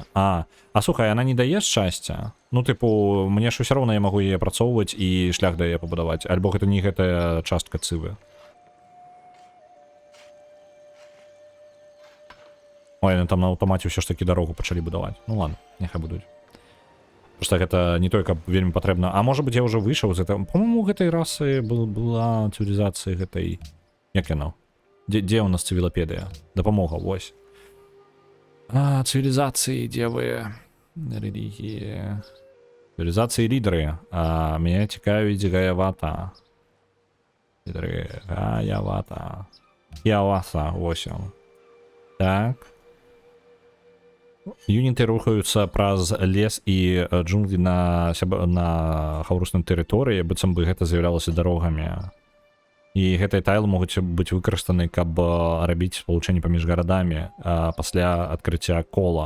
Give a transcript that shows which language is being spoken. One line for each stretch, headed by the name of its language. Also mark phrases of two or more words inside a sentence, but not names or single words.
Belarusian: А слухай, она не дае шчасця? Ну, типу, мне ж усё роўна я магу яе апрацоўваць і шлях дае пабудаваць. Альбо гэта не гэтая частка цывы. Ой, там на аўтамаце ўсё ж такі дарогу пачалі будаваць.
Russian: Ну ладно,
Belarusian: няхай будуць. Просто гэта не той, каб вельмі патрэбна. А можа быць, я ўжо выйшаў з этого.
Russian: По-моему,
Belarusian: гэтай расы была цывілізацыя гэтай... Як яно? Дзе у нас цывілапедыя? Дапамога, вось. Цивилизации, дзе вы?
Russian: Релігії. Цивилизации лідери. Меня цікавить Гаявата. Лідери Гаявата.
Belarusian: Кіаваса, вось он. Так. Юніты рухаюцца праз лес і джунглі на хаўрусным тэрыторыі, быццам бы гэта з'яўлялася дарогамі. І гэтыя тайлы могуць быць выкарыстаны, каб рабіць спалучэнне паміж гарадамі пасля адкрыцця кола.